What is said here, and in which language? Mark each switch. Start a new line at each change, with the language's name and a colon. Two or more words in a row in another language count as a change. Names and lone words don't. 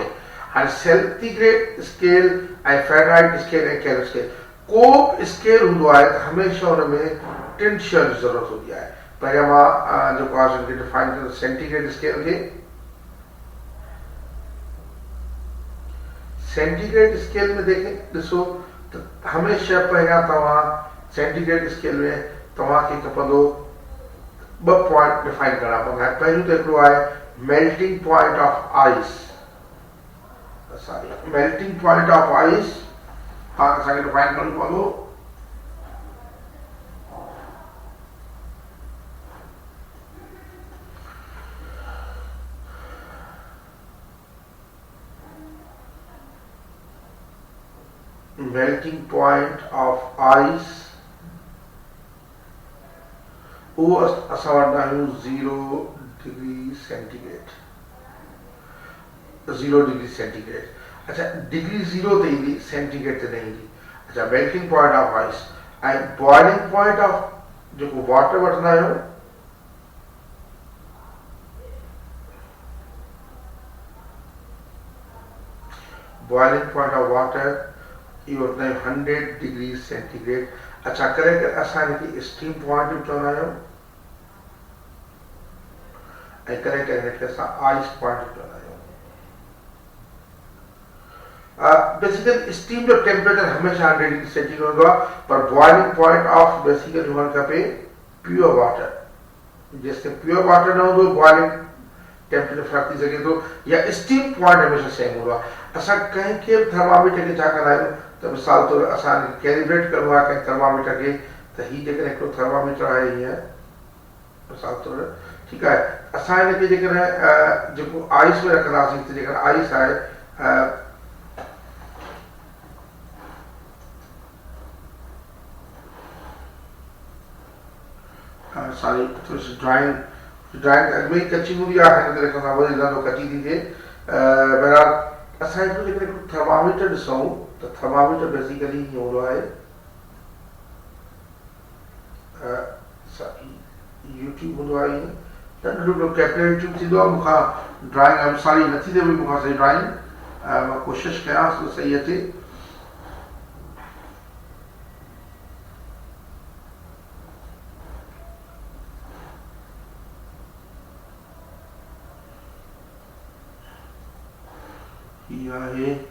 Sindhi: हाणे
English: centigrade scale
Sindhi: ऐं
English: Fahrenheit scale
Sindhi: ऐं
English: Kelvin scale,
Sindhi: को बि स्केल हूंदो आहे त हमेशह हुन में 3 शयुनि जी ज़रूरत हूंदी आहे। पहिरियों मां जेको आहे हुनखे डिफाइन कंदो
English: centigrade scale
Sindhi: खे।
English: centigrade scale
Sindhi: में देखें ॾिसो त हमेशह पहिरियां तव्हां
English: centigrade scale
Sindhi: में तव्हांखे खपंदो 2
English: point define
Sindhi: करणा पवंदा। पहिरियों त हिकिड़ो आहे
English: melting point of ice. sorry, melting point of ice. Second define follow. Melting point of ice.
Sindhi: वो असां वटि आहियूं 0
English: degree centigrade
Sindhi: 0
English: degree centigrade
Sindhi: अच्छा डिग्री 0 ते ईंदी सेंटीग्रेड ते न ईंदी अच्छा
English: melting point of ice
Sindhi: ऐं
English: boiling point of
Sindhi: जेको वाटर वठंदा आहियूं
English: boiling point of water
Sindhi: इहो वठंदा आहियूं 100
English: degree centigrade
Sindhi: अच्छा करे असां हिनखे
English: steam point
Sindhi: बि चवंदा आहियूं ऐं करे हिनखे असां
English: ice point
Sindhi: बि चवंदा आहियूं
English: basically steam
Sindhi: जो टेम्परेचर हमेशह 100
English: degree centigrade
Sindhi: हूंदो आहे पर बॉइलिंग
English: point of basically
Sindhi: हुअणु खपे
English: pure water
Sindhi: जेसिताईं
English: pure water
Sindhi: न हूंदो
English: boiling temperature
Sindhi: फर्क थी सघे थो या
English: steam point
Sindhi: हमेशह सेम हूंदो आहे असां कंहिंखे बि थर्मामीटर खे छा कंदा आहियूं त मिसाल तौर असां कैलिब्रेट करिणो आहे कंहिं थर्मामीटर खे त हीउ जेकॾहिं हिकिड़ो थर्मामीटर आहे हीअं मिसाल तौर ठीकु आहे असां हिनखे जेकॾहिं जेको आइस में रखंदासीं त जेकॾहिं आइस आहे सॉरी थोड़ी सी ड्राइंग अॻु में ई कची हूंदी आहे हिन करे खां वरी ॾाढो कची थी थिए बहरहाल असां हिकिड़ो जेकॾहिं थर्मामीटर ॾिसूं त थर्मामीटर बेसिकली हीअं हूंदो आहे यूट्यूब हूंदो आहे ईअं नंढो
English: capillary tube
Sindhi: थींदो आहे मूंखां
English: drawing sorry
Sindhi: नथी थिए पई मूंखां सही ड्राइंग मां कोशिशि कयां थो सही अचे हीअ आहे